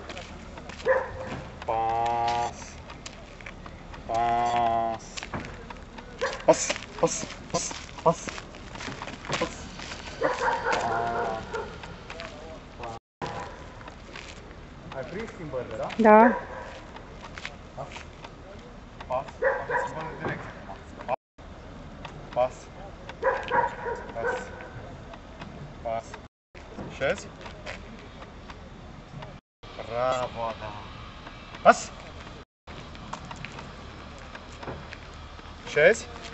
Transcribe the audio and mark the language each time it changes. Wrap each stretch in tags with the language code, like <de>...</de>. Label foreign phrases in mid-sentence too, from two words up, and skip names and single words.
<ro>Pas. Pas. Pas. Pas. Pas. Ai prins schimbările, da? Da. Pas. Pas. Am schimbat de direcție acum. Pas. Pas. Pas. Șezi? Bravo, da. Pas. Șezi?</ro>